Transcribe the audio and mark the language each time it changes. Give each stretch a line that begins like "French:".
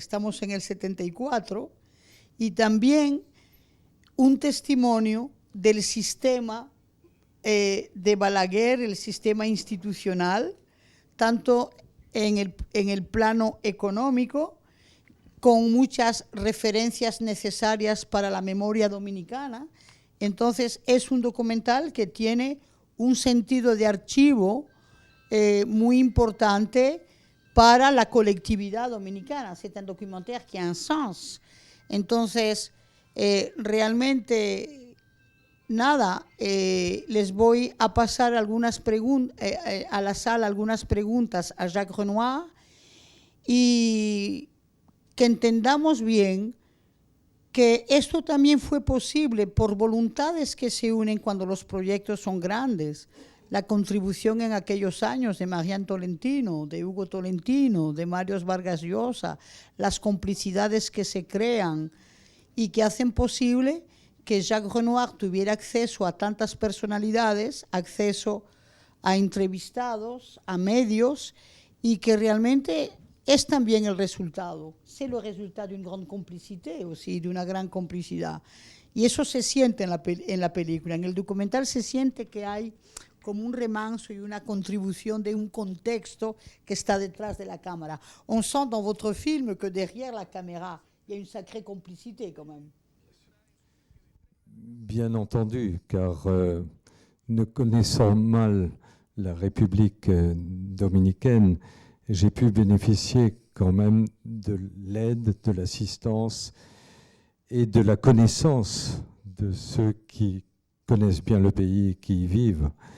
Spanish: Estamos en el 74, y también un testimonio del sistema de Balaguer, el sistema institucional, tanto en el plano económico, con muchas referencias necesarias para la memoria dominicana. Entonces, es un documental que tiene un sentido de archivo muy importante para la colectividad dominicana.
French: C'est un documentaire qui a un sens.
Spanish: Entonces, realmente, nada, les voy a pasar algunas a la sala algunas preguntas a Jacques Renoir, y que entendamos bien que esto también fue posible por voluntades que se unen cuando los proyectos son grandes. La contribución en aquellos años de Marianne Tolentino, de Hugo Tolentino, de Mario Vargas Llosa, las complicidades que se crean y que hacen posible que Jacques Renoir tuviera acceso a tantas personalidades, acceso a entrevistados, a medios, y que realmente es también el resultado.
French: C'est le résultat d'une grande complicité aussi,
Spanish: de una gran complicidad. Y eso se siente en la película. En el documental se siente que hay como un remanso y una contribución de un contexto que está detrás de la cámara.
French: On sent dans votre film que derrière la caméra, il y a une sacrée complicité quand même. Bien entendu, car ne connaissant mal la République dominicaine, j'ai pu bénéficier quand même de l'aide, de l'assistance et de la connaissance de ceux qui connaissent bien le pays et qui y vivent.